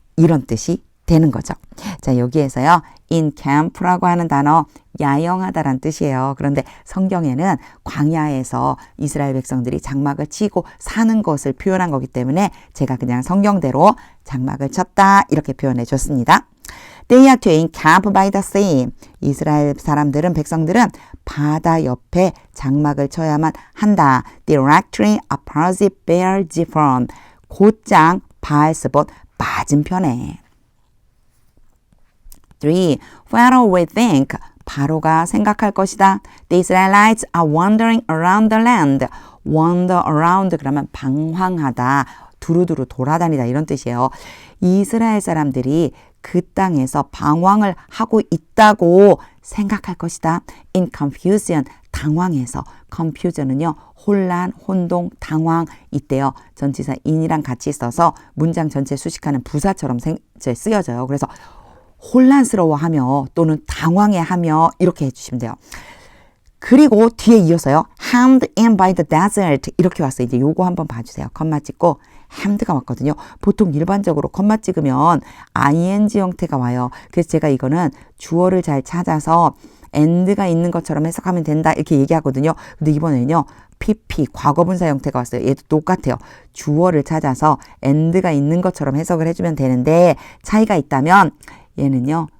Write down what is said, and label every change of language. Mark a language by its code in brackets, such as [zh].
[ko] 이런 뜻이 되는 거죠. 자, 여기에서요. encamp라고 하는 단어 야영하다란 뜻이에요. 그런데 성경에는 광야에서 이스라엘 백성들이 장막을 치고 사는 것을 표현한 거기 때문에 제가 그냥 성경대로 장막을 쳤다 이렇게 표현해 줬습니다. [en] They are to encamp by the sea. [ko] 이스라엘 사람들은 백성들은 바다 옆에 장막을 쳐야만 한다. [en] Directly opposite Baal-zephon. [ko] 곧장 바알스봇 맞은편에. [en] 3. Pharaoh will think. [ko] 바로가 생각할 것이다. [en] The Israelites are wandering around the land. [ko] Wander around 그러면 방황하다. 두루두루 돌아다니다 이런 뜻이에요. 이스라엘 사람들이 그 땅에서 방황을 하고 있다고 생각할 것이다. [en] In confusion, [ko] 당황해서. confusion은요. 혼란, 혼동, 당황 이때요. 전치사 in이랑 같이 써서 문장 전체 수식하는 부사처럼 쓰여져요. 그래서 혼란스러워하며 또는 당황해하며 이렇게 해주시면 돼요. 그리고 뒤에 이어서요. [en] hemmed in by the desert [ko] 이렇게 왔어요. 이제 요거 한번 봐주세요. 컴마 찍고 hemmed가 왔거든요. 보통 일반적으로 컴마 찍으면 ing 형태가 와요. 그래서 제가 이거는 주어를 잘 찾아서 and가 있는 것처럼 해석하면 된다 이렇게 얘기하거든요. 근데 이번에는요. pp 과거분사 형태가 왔어요. 얘도 똑같아요. 주어를 찾아서 and가 있는 것처럼 해석을 해주면 되는데 차이가 있다면 얘는요.